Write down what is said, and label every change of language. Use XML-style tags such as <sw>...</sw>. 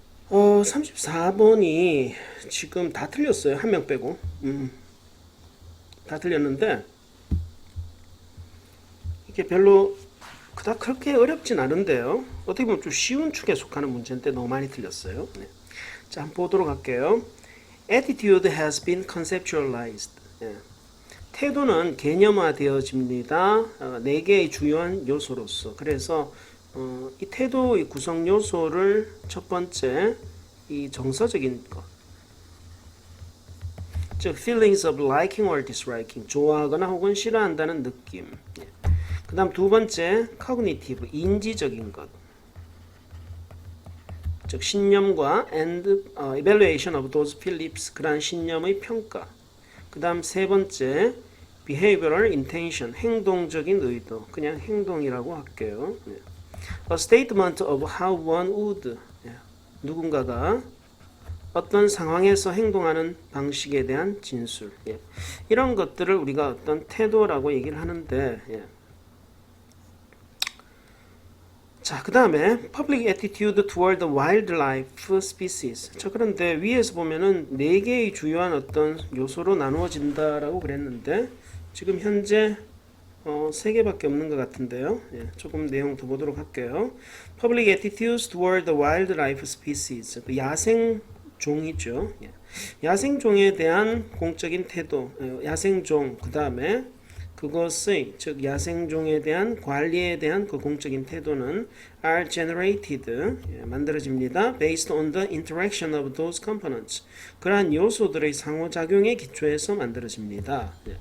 <ko>34번이 지금 다 틀렸어요. 한 명 빼고. 다 틀렸는데 이게 별로 그닥 그렇게 어렵진 않은데요. 어떻게 보면 좀 쉬운 축에 속하는 문제인데 너무 많이 틀렸어요. 네. 자, 한번 보도록 할게요.</ko> <en>Attitude has been conceptualized.</en> <ko>예. 태도는 개념화되어집니다. 4개의 주요한 요소로서. 그래서 이 태도의 구성 요소를 첫 번째 이 정서적인 것, 즉</ko> <en>feelings of liking or disliking,</en> <ko>좋아하거나 혹은 싫어한다는 느낌. 예. 그 다음 두 번째 cognitive, 인지적인 것, 즉 신념과</ko> <en>and evaluation of those beliefs,</en> <ko>그러한 신념의 평가. 그 다음 세 번째</ko> <en>behavioral intention,</en> <ko>행동적인 의도, 그냥 행동이라고 할게요. 네.</ko> <en>A statement of how one would, 예.</en> <ko>누군가가 어떤 상황에서 행동하는 방식에 대한 진술. 예. 이런 것들을 우리가 어떤 태도라고 얘기를 하는데, 예. 자, 그 다음에</ko> <en>public attitude toward the wildlife species.</en> <ko>자, 그런데 위에서 보면은 4개의 주요한 어떤 요소로 나누어진다라고 그랬는데 지금 현재 3개밖에 없는 것 같은데요. 예, 조금 내용 더 보도록 할게요.</ko> <en>Public attitudes toward the wildlife species.</en> <ko>그 야생종이죠. 예. 야생종에 대한 공적인 태도, 야생종, 그 다음에 그것의, 즉 야생종에 대한 관리에 대한 그 공적인 태도는</ko> <en>are generated,</en> <ko>만들어집니다.</ko> <en>based on the interaction of those components.</en> <ko>그러한 요소들의 상호작용에 기초해서 만들어집니다.</ko>